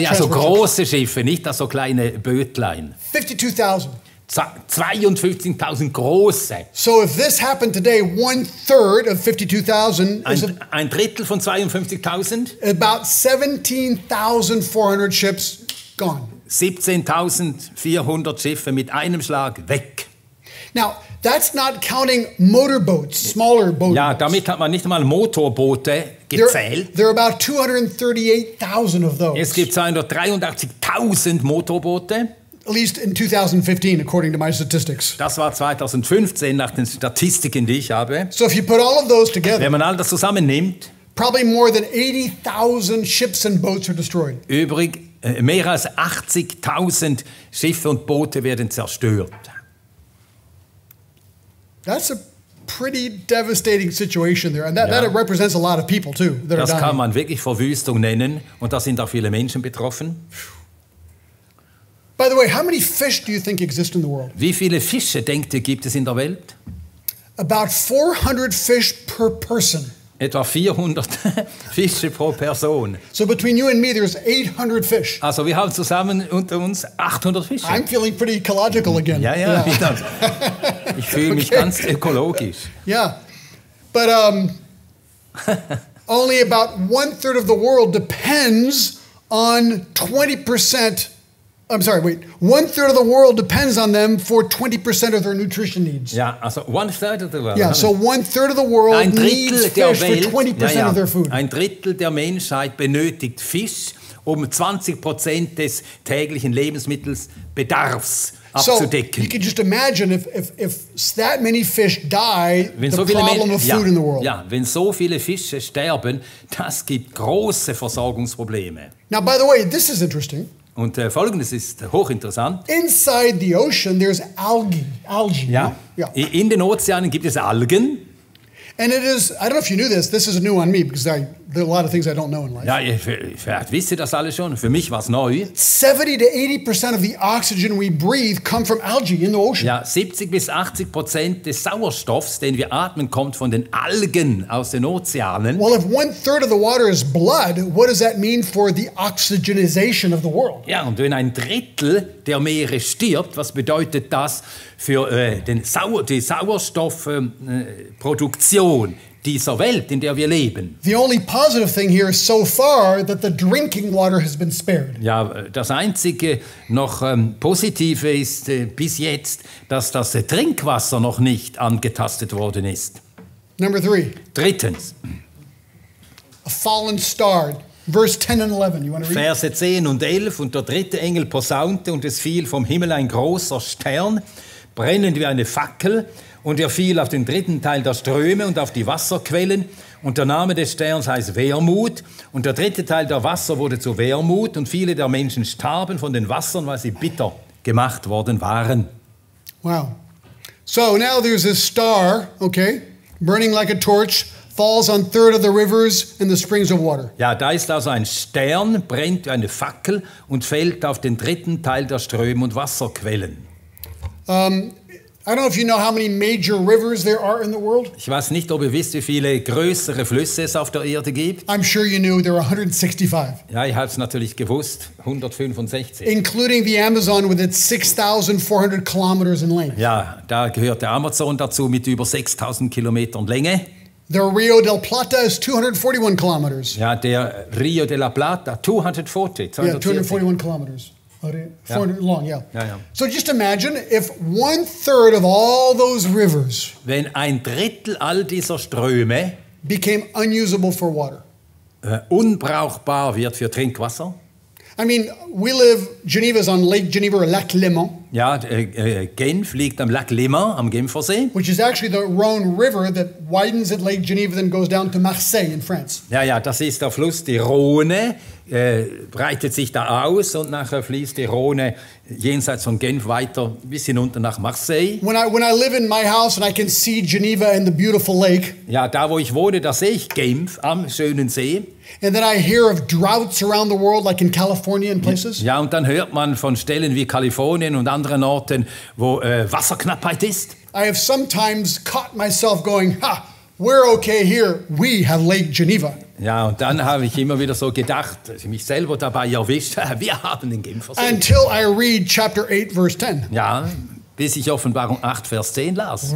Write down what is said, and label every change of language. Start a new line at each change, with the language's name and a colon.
German: Ja, so große Schiffe, nicht so kleine Bötlein.
English: 52,000.
German: 52.000 große.
English: So if this happened today, 1/3 of 52,000 is
German: ein Drittel von 52.000.
English: About 17,400 ships gone.
German: 17.400 Schiffe mit einem Schlag weg.
English: Now, that's not counting motorboats, smaller boats.
German: Ja, damit hat man nicht mal Motorboote gezählt.
English: There are about 238,000 of those.
German: Es gibt 283.000 Motorboote.
English: At least in 2015, according to my statistics.
German: Das war 2015 nach den Statistiken, die ich habe.
English: So if you put all of those together,
German: wenn man all das zusammennimmt,
English: Probably more than 80,000 ships and boats are destroyed.
German: Mehr als 80.000 Schiffe und Boote werden zerstört.
English: That's a pretty devastating situation there. And that represents a lot of people too that are
German: Das kann
English: dying.
German: man wirklich Verwüstung nennen und da sind auch viele Menschen betroffen.
English: By the way, how many fish do you think exist in the world?
German: Wie viele Fische, denkt ihr, gibt es in der Welt?
English: About 400 fish per person.
German: Etwa 400 Fische pro Person.
English: So between you and me, there's 800 fish.
German: Also wir haben zusammen unter uns 800 Fische.
English: I'm feeling pretty ecological again.
German: Ja. Ich fühle mich ganz ökologisch.
English: Yeah, but only about 1/3 of the world depends on 20%. I'm sorry, wait. 1/3 of the world depends on them for 20% of their nutrition needs.
German: Ja, also
English: 1/3 of the world. Yeah, so 1/3 of the world needs fish for 20% of their food.
German: Ein Drittel der Menschheit benötigt Fisch, um 20% des täglichen Lebensmittelsbedarfs abzudecken.
English: So you can just imagine if that many fish die,
German: Wenn
English: the
German: so viele
English: problem of food in the world.
German: Ja, wenn so viele Fische sterben, das gibt große Versorgungsprobleme.
English: Now, by the way, this is interesting.
German: Und Folgendes ist hochinteressant.
English: Inside the ocean, there's algae.
German: Ja.
English: Yeah.
German: In den Ozeanen gibt es Algen.
English: And it is, I don't know if you knew this is new on me because there are a lot of things I don't know in life.
German: Ja, vielleicht wisst ihr das alle schon. Für mich war es neu.
English: 70 to 80% of the oxygen we breathe come from algae in the ocean.
German: Ja, 70 bis 80% des Sauerstoffs, den wir atmen, kommt von den Algen aus den Ozeanen.
English: Well, if 1/3 of the water is blood, what does that mean for the oxygenization of the world?
German: Ja, und wenn ein Drittel der Meere stirbt, was bedeutet das für die Sauerstoffproduktion dieser Welt, in der wir leben?
English: The only positive thing here is so far that the drinking water has been spared.
German: Ja, das einzige noch Positive ist bis jetzt, dass das Trinkwasser noch nicht angetastet worden ist.
English: Number 3,
German: Drittens,
English: a fallen star. Verse 10 and 11. You want to read?
German: Verse 10 und 11. Und der dritte Engel posaunte, und es fiel vom Himmel ein großer Stern, brennend wie eine Fackel, und er fiel auf den dritten Teil der Ströme und auf die Wasserquellen. Und der Name des Sterns heißt Wermut. Und der dritte Teil der Wasser wurde zu Wermut, und viele der Menschen starben von den Wassern, weil sie bitter gemacht worden waren.
English: Wow. So now there's this star, okay, burning like a torch, falls on 1/3 of the rivers and the springs of water.
German: Ja, da ist also ein Stern, brennt wie eine Fackel und fällt auf den dritten Teil der Ströme und Wasserquellen.
English: I don't know if you know how many major rivers there are in the world.
German: Ich weiß nicht, ob ihr wisst, wie viele größere Flüsse es auf der Erde gibt.
English: I'm sure you knew there are 165.
German: Ja, ich habe es natürlich gewusst, 165.
English: Including the Amazon with its 6,400 kilometers in length.
German: Ja, da gehört der Amazon dazu mit über 6.000 Kilometern Länge.
English: The Rio del Plata is 241 kilometers.
German: Ja, der Rio de la Plata, 240.
English: Yeah, 241 kilometers. 400 long, yeah.
German: Ja.
English: So just imagine if 1/3 of all those rivers
German: Wenn ein Drittel all dieser Ströme
English: became unusable for water.
German: Unbrauchbar wird für Trinkwasser.
English: I mean, Geneva's on Lake Geneva or Lac Léman.
German: Ja, Genf liegt am Lac Léman, am Genfersee.
English: Which is actually the Rhone River that widens at Lake Geneva, then goes down to Marseille in France.
German: Ja, das ist der Fluss, die Rhone, breitet sich da aus, und nachher fließt die Rhone jenseits von Genf weiter bis hinunter nach Marseille.
English: When I live in my house and I can see Geneva and the beautiful lake.
German: Ja, da wo ich wohne, da sehe ich Genf am schönen See.
English: And then I hear of droughts around the world, like in California and places.
German: Ja, und dann hört man von Stellen wie Kalifornien und anderen Orten, wo Wasserknappheit ist.
English: I have sometimes caught myself going, we're okay here. We have Lake Geneva.
German: Ja, und dann habe ich immer wieder so gedacht, mich selber dabei erwischt, wir haben den Genfersee.
English: Until I read chapter 8, verse 10.
German: Ja, bis ich Offenbarung 8, Vers 10 las.